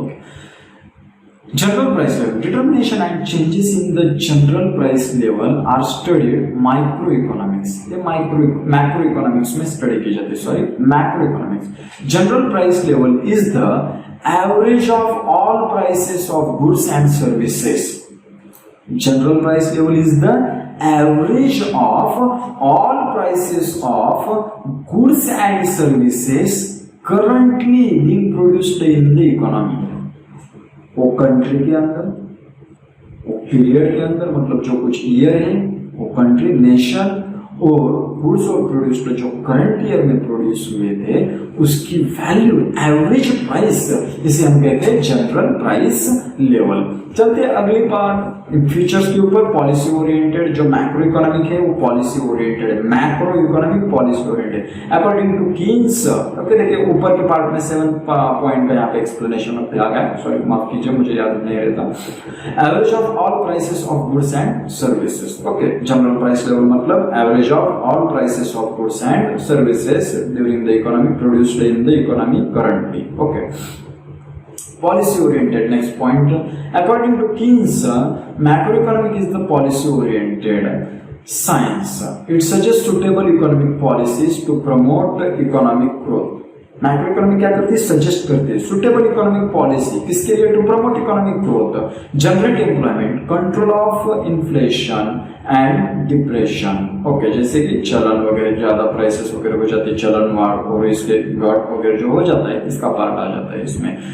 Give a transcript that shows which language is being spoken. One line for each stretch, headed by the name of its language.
English: Okay, general price level, determination and changes in the general price level are studied micro economics.
Hindi: ये macro economics में study की जाती है, sorry macro economics.
English: General price level is the average of all prices of goods and services. General price level is the average of all prices of goods and services currently being produced in the economy।
Hindi: वो country के अंदर, वो period के अंदर, मतलब जो कुछ year है, वो कंट्री, नेशन, और गुड्स और प्रोड्यूस जो करंट ईयर में प्रोड्यूस हुए थे उसकी वैल्यू, एवरेज प्राइस, इसे हम कहते हैं जनरल प्राइस लेवल। चलते अगली पार्ट फीचर्स के ऊपर। पॉलिसी ओरिएंटेड, जो मैक्रो इकोनॉमिक है वो पॉलिसी ओरिएंटेड है, macro economic
English: Policy oriented according to Keynes.
Hindi: Okay, देखिए ऊपर के पार्ट में 7 पॉइंट का यहाँ पे एक्सप्लेनेशन आ गया, सॉरी माफ कीजिए मुझे याद नहीं रहता।
English: Average of all prices of goods and services. Okay, general price level मतलब average of all prices of goods and services during the economy produced in the economy currently. Okay, policy oriented, next point, according to Keynes, macroeconomic is the policy oriented science. It suggests suitable economic policies to promote economic growth.
Hindi: Macro economy क्या करती है? Suggest करती है
English: suitable economic policy,
Hindi: किसके लिए?
English: To promote economic growth, generate employment, control of inflation and depression.
Hindi: Okay, जैसे कि चलन वगैरह ज्यादा प्राइसेस वगैरह हो जाती है, चलन वार और इसके घट वगैरह जो हो जाता है, इसका पार्ट आ जाता है इसमें।